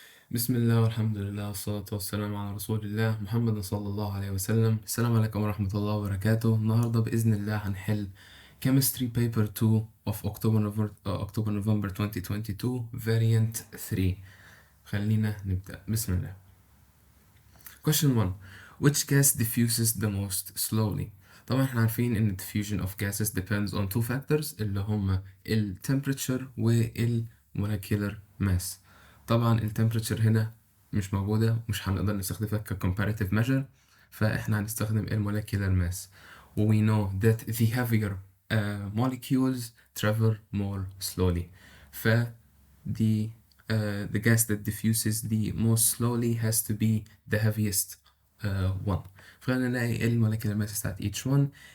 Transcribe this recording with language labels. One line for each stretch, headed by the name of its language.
Arabic: بسم الله والحمد لله والصلاة والسلام على رسول الله محمد صلى الله عليه وسلم. السلام عليكم ورحمة الله وبركاته. النهاردة بإذن الله هنحل
English: Chemistry Paper 2 of October November 2022 Variant 3.
Arabic: خلينا نبدأ. بسم الله.
English: Question 1. Which gas diffuses the most slowly؟
Arabic: طبعا احنا عارفين ان
English: diffusion of gases depends on two factors
Arabic: اللي هما
English: temperature molecular mass.
Arabic: طبعا temperature هنا مش موجودة، مش هنقدر نستخدمها
English: comparative measure،
Arabic: فاحنا هنستخدم molecular mass.
English: We know that the heavier molecules travel more slowly. ف the gas that diffuses the most slowly has to be the heaviest one.
Arabic: فخلينا نلاقي
English: molecular masses at each one.